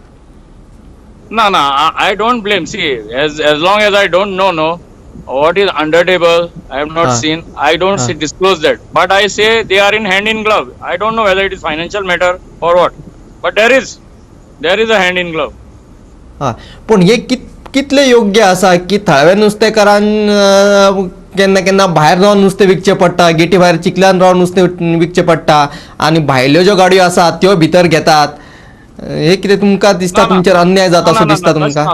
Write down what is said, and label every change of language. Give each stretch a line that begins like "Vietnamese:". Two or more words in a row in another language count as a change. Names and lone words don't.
English: No, I don't blame. See, as long as I don't know what is under table, I have not seen. I don't disclose that. But I say they are in hand in glove. I don't know whether it is financial matter or what. But there is a hand in glove.
Konkani: पण हे कितले योग्य आसा की थळाव्या नुस्तेकारांक केन्ना केन्ना भायर रावन नुस्तें विकचें पडटा, गेटी भायर चिखलान रावन नुस्तें विकचें पडटा आनी भायल्यो ज्यो गाडयो आसात त्यो भितर घेतात. हे कितें तुमकां दिसता तुमचेर अन्याय जाता असो दिसता तुमकां?